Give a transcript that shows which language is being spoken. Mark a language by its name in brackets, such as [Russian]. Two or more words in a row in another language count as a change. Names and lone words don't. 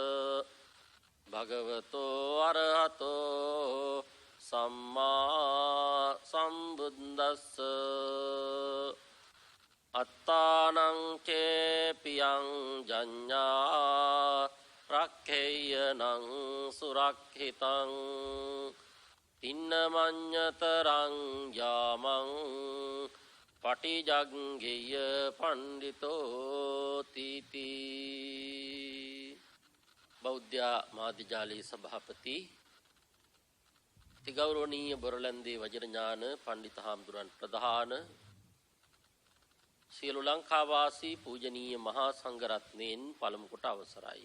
[Pali] भगवतो अरहतो सम्मा सम्बुද්දස්ස අත්තානං චේපියං ජඤ්ඤා රක්ඛේයනං සුරක්ඛිතං තින්නමඤ්ඤතරං යාමං පටිජග්ගේය පණ්ඩිතෝ තීති. [Sinhala] බෞද්ධ මාධ්‍යාලයේ සභාපති තිගෞරවනීය බොරලන්දේ වජිරඥාන පණ්ඩිත හාමුදුරන් ප්‍රධාන, සියලු ලංකාවාසී පූජනීය මහා සංඝරත්නයන් පළමු කොට අවසරයි.